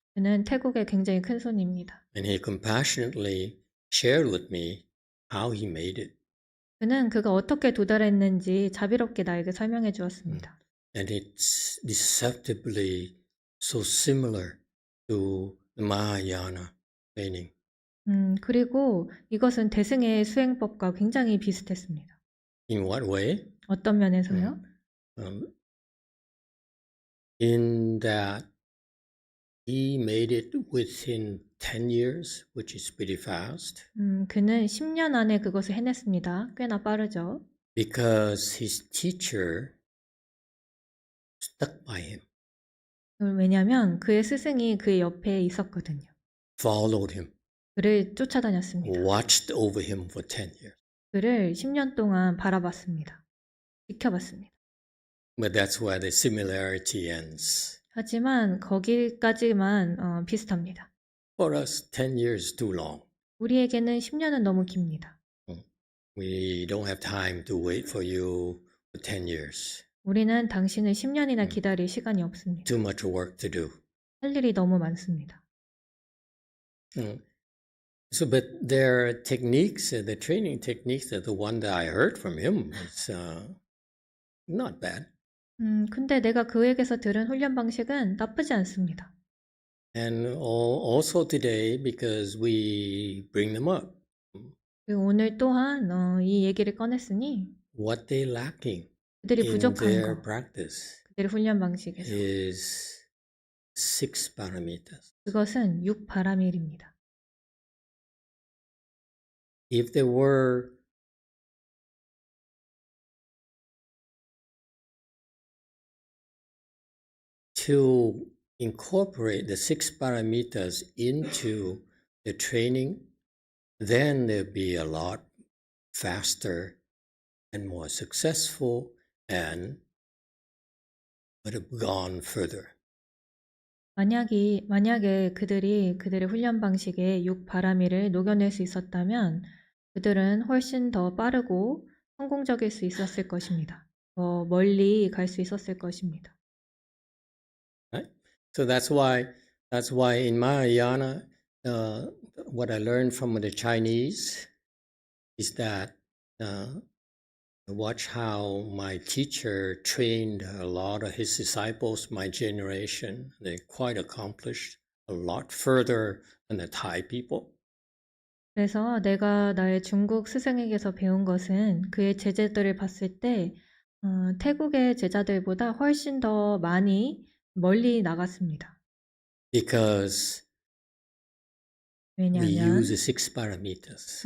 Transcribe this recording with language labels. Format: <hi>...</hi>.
<ko>그는 태국의 굉장히 큰 손입니다.</ko> <en>and he compassionately shared with me how he made it.</en> <ko>그는 그가 어떻게 도달했는지 자비롭게 나에게 설명해 주었습니다.</ko> <en>And it's deceptively so similar to the Mahayana training.</en> <ko>그리고 이것은 대승의 수행법과 굉장히 비슷했습니다.</ko> <en>In what way?</en> <ko>어떤 면에서요?</ko> <en>In that he made it within 10 years, which is pretty fast,</en> <ko>그는 10년 안에 그것을 해냈습니다. 꽤나 빠르죠.</ko> <en>because his teacher stuck by him,</en> <ko>왜냐하면 그의 스승이 그의 옆에 있었거든요.</ko> <en>followed him,</en> <ko>그를 쫓아다녔습니다.</ko> <en>watched over him for 10 years.</en> <ko>그를 10년 동안 바라봤습니다. 지켜봤습니다.</ko> <en>But that's where the similarity ends.</en> <ko>하지만 거기까지만 비슷합니다.</ko> <en>For us, 10 years is too long.</en> <ko>우리에게는 10년은 너무 깁니다.</ko> <en>We don't have time to wait for you for 10 years.</en> <ko>우리는 당신을 10년이나 기다릴 시간이 없습니다.</ko> <en>Too much work to do.</en> <ko>할 일이 너무 많습니다.</ko> <en>So, but their techniques, the training techniques, the one that I heard from him, is not bad.</en> <ko>근데 내가 그에게서 들은 훈련 방식은 나쁘지 않습니다.</ko> <en>And also today, because we bring them up,</en> <ko>그리고 오늘 또한 이 얘기를 꺼냈으니</ko> <en>what they're lacking</en> <ko>그들이</ko> <en>in</en> <ko>부족한</ko> <en>their</en> <ko>거,</ko> <en>practice</en> <ko>그들의 훈련 방식에서</ko> <en>is 6 parameters.</en> <ko>그것은 6바라밀입니다.</ko> <en>If there were to incorporate the 6 parameters into the training, then there'd be a lot faster and more successful and would have gone further.</en> <ko>만약에 그들이 그들의 훈련 방식에 6바라밀을 녹여낼 수 있었다면 그들은 훨씬 더 빠르고 성공적일 수 있었을 것입니다. 더 멀리 갈 수 있었을 것입니다.</ko> <en>Right? So that's why in Mahayana, what I learned from the Chinese is that watch how my teacher trained a lot of his disciples, my generation. They're quite accomplished, a lot further than the Thai people.</en> <ko>그래서 내가 나의 중국 스승에게서 배운 것은 그의 제자들을 봤을 때 태국의 제자들보다 훨씬 더 멀리 나갔습니다.</ko> <en>Because we</en> <ko>왜냐하면</ko> <en>use the 6 parameters.</en>